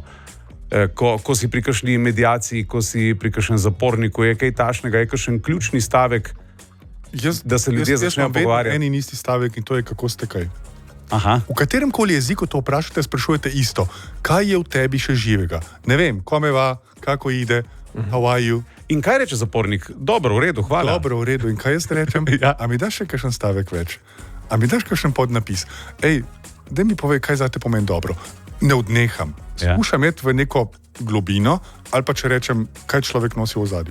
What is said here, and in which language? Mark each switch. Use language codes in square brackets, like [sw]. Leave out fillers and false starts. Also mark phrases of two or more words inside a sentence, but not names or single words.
[sl] Ko si pri kakšni mediaciji, ko si pri kakšnem zaporniku, je kaj tašnega, je kakšen ključni stavek, da se ljudje začnejo pogovarjati? Jaz imam en in isti stavek in to je, kako ste kaj. Aha. V katerem koli jeziku to vprašate, sprašujete isto. Kaj je v tebi še živega? Ne vem, [it] kome va, [hr] kako ide, [en] how are you? [sl] In kaj reče zapornik? Dobro, v redu, hvala. Dobro, v redu. In kaj jaz rečem? Ja. A mi daš še kakšen stavek več? A mi daš kakšen podnapis? Ej, daj mi povej, kaj zate pomeni dobro. Ne odneham. Skušam iti v neko globino, ali pa če rečem, kaj človek nosi v ozadju.